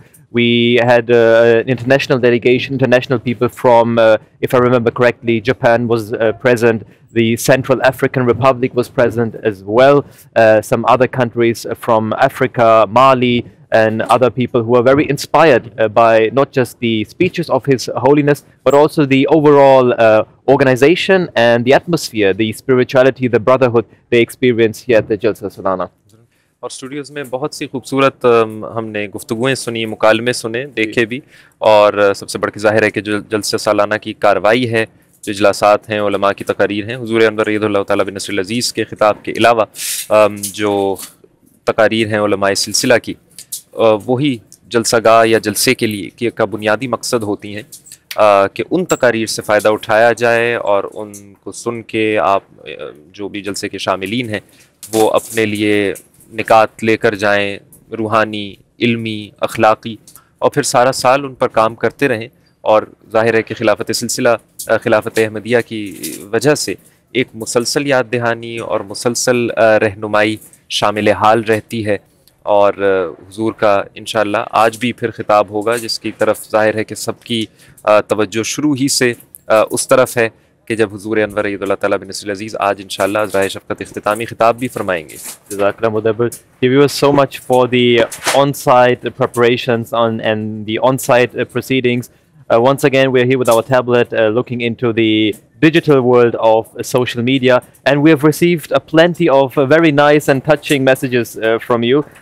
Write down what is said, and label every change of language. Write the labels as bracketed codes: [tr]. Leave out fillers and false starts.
[en] We had an international delegation, international people from, if I remember correctly, Japan was present, the Central African Republic was present as well, some other countries from Africa, Mali, and other people who are very inspired by not just the speeches of His Holiness, but also the overall organization and the atmosphere, the spirituality, the brotherhood they experience here at the Jalsa Salana. [ur] اور studios میں بہت سی خوبصورت ہم نے گفتگویں سنی, مکالمے سنے, دیکھے بھی, اور سب سے بڑھ کے ظاہر ہے کہ جو جلسہ سالانہ کی کاروائی ہے, جو اجلاسات ہیں, علماء کی تقاریر ہیں, حضور انور ایدہ اللہ تعالیٰ بن نصر العزیز کے خطاب کے علاوہ جو تقاریر ہیں علماء سلسلہ کی, وہی جلسہ گاہ یا جلسے کے لیے کا بنیادی مقصد ہوتی ہیں کہ ان تقاریر سے فائدہ اٹھایا جائے اور ان کو سن کے آپ جو بھی جلسے کے شاملین ہیں وہ اپنے لیے نکات لے کر جائیں, روحانی, علمی, اخلاقی, اور پھر سارا سال ان پر کام کرتے رہیں. اور ظاہر ہے کہ خلافت سلسلہ, خلافت احمدیہ کی وجہ سے ایک مسلسل یاد دہانی اور مسلسل رہنمائی شامل حال رہتی ہے, اور حضور کا انشاءاللہ آج بھی پھر خطاب ہوگا جس کی طرف ظاہر ہے کہ سب کی توجہ شروع ہی سے اس طرف ہے کہ جب حضور انور ایدہ اللہ تعالیٰ بن نصر العزیز آج انشاءاللہ عذرائے شفقت اختتامی خطاب بھی فرمائیں گے. [en] Jazakallah Mudabbir. Thank you so much for the on-site preparations and the on-site proceedings. Once again, we're here with our tablet looking into the digital world of social media, and we have received plenty of very nice and touching messages from you.